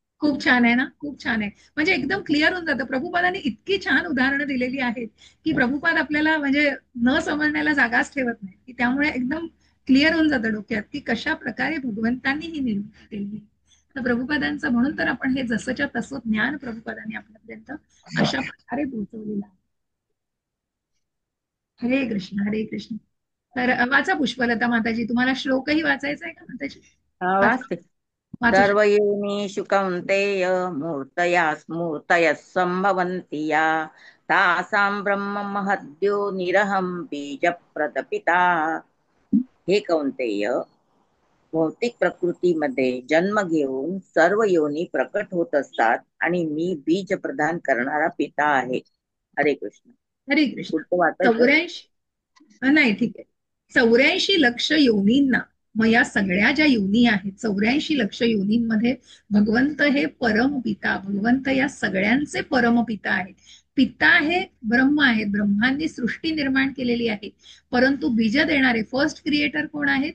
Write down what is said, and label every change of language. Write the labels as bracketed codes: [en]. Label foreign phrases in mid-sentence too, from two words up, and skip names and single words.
[mr] खूप छान आहे ना, खूप छान आहे. म्हणजे एकदम क्लिअर होऊन जातं. प्रभुपादांनी इतकी छान उदाहरणं दिलेली आहेत की प्रभुपाद आपल्याला म्हणजे न समजण्याला जागाच ठेवत नाही, की त्यामुळे एकदम क्लिअर होऊन जातं डोक्यात की कशा प्रकारे भगवंतांनी ही निर्मिती केली. तर प्रभुपादांचं म्हणून तर आपण हे जसंच्या तसं ज्ञान प्रभुपादांनी आपल्यापर्यंत अशा प्रकारे पोहोचवलेलं आहे. हरे कृष्ण हरे कृष्ण. तर वाचा पुष्पलता माताजी, तुम्हाला श्लोकही वाचायचा आहे का माताजी? वाचते. [sa] सर्व योनिषु कौन्तेय मूर्तया स्मूर्तयः सम्भवन्ति या तासां ब्रह्म महद्यो निरहं बीजप्रदपिता. [mr] हे कौन्तेय, भौतिक प्रकृतीमध्ये जन्म घेऊन सर्व योनी प्रकट होत असतात आणि मी बीज प्रदान करणारा पिता आहे. हरे कृष्ण हरे कृष्ण. 84 नाही, ठीक आहे. 84 लक्ष योनींना, मग या सगळ्या ज्या योनी आहेत 84 लक्ष योनींमध्ये भगवंत हे परमपिता, भगवंत या सगळ्यांचे परमपिता आहेत. पिता हे ब्रह्म आहेत, ब्रह्मांनी सृष्टी निर्माण केलेली आहे, परंतु बीज देणारे [en] first creator [mr] कोण आहेत?